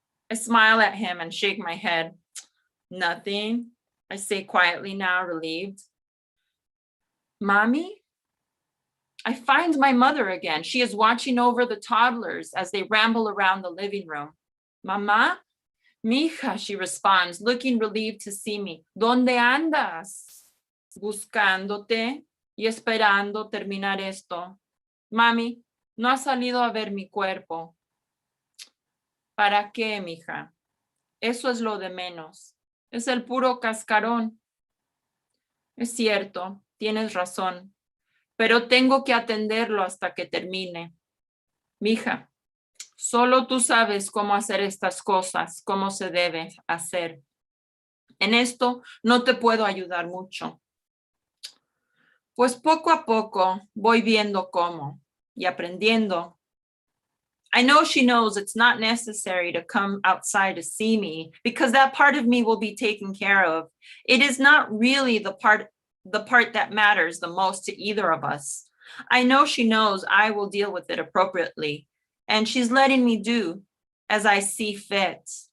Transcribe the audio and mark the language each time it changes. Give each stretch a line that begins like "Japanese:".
English: I smile at him and shake my head. Nothing, I say quietly now, relieved. Mommy? I find my mother again. She is watching over the toddlers as they ramble around the living room. Mama? Mija, she responds, looking relieved to see me.
Spanish: ¿Dónde andas? Buscándote y esperando terminar esto. Mami, no has salido a ver mi cuerpo. ¿Para qué, mija? Eso es lo de menos. Es el puro cascarón. Es cierto, tienes razón, pero tengo que atenderlo hasta que termine. Mija, solo tú sabes cómo hacer estas cosas, cómo se debe hacer. En esto no te puedo ayudar mucho. Pues poco a poco voy viendo cómo y aprendiendo.
English: I know she knows it's not necessary to come outside to see me because that part of me will be taken care of. It is not really the part that matters the most to either of us. I know she knows I will deal with it appropriately, and she's letting me do as I see fit.